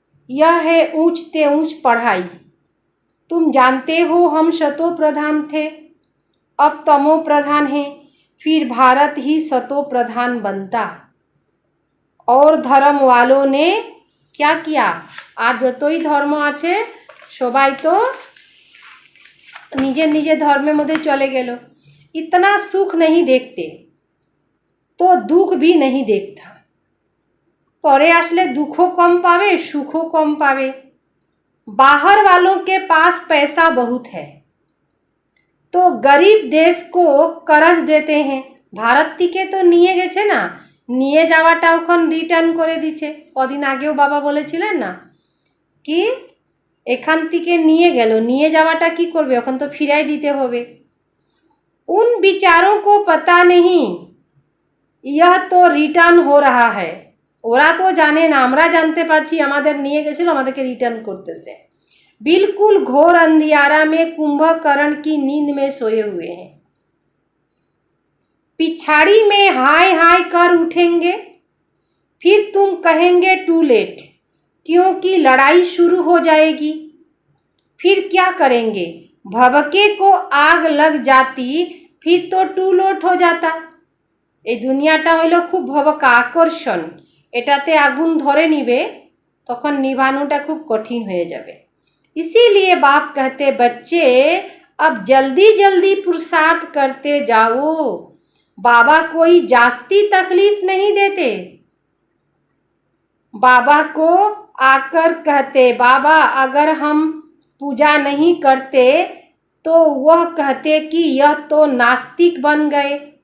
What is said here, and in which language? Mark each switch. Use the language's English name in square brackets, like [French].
[Hindi] यह है ऊंच ते ऊंच पढ़ाई। तुम जानते हो हम शतो प्रधान थे, अब तमो प्रधान है, फिर भारत ही शतो प्रधान बनता। और धर्म वालों ने क्या किया? आज [Bangla] যতই ধর্ম আছে সবাই তো নিজের নিজের ধর্মের মধ্যে চলে গেল। [Hindi] इतना सुख नहीं देखते तो दुख भी नहीं देखता। [Bangla] পরে আসলে [Hindi] दुखों कम पावे, सुखों कम पावे। बाहर वालों के पास पैसा बहुत है तो गरीब देश को कर्ज देते हैं। [Bangla] ভারত থেকে তো নিয়ে গেছে না, নিয়ে যাওয়াটা এখন রিটার্ন করে দিচ্ছে। কদিন আগেও বাবা বলেছিলেন না কি এখান থেকে নিয়ে গেল, নিয়ে যাওয়াটা কি করবে, এখন তো ফিরাই দিতে হবে। [Hindi] उन विचारों को पता नहीं यह तो रिटर्न हो रहा है। [Bangla] ওরা তো জানে না, আমরা জানতে পারছি আমাদের নিয়ে গেছিল, আমাদেরকে রিটার্ন করতেছে। [Hindi] बिल्कुल घोर अंधियारा में कुंभकर्ण की नींद में सोए हुए हैं। पिछाड़ी में हाय हाय कर उठेंगे, फिर तुम कहेंगे टू लेट, क्योंकि लड़ाई शुरू हो जाएगी। फिर क्या करेंगे? भभके को आग लग जाती, फिर तो टू लोट हो जाता। [Bangla] এই দুনিয়াটা হইলো খুব ভবকা, আকর্ষণ। এটাতে আগুন ধরে নিবে, তখন নিভানোটা খুব কঠিন হয়ে যাবে। [Hindi] इसीलिए बाप कहते बच्चे अब जल्दी जल्दी पुरुषार्थ करते जाओ। बाबा कोई जास्ती तकलीफ नहीं देते। बाबा को आकर कहते बाबा अगर हम पूजा नहीं करते तो वह कहते कि यह तो नास्तिक बन गए।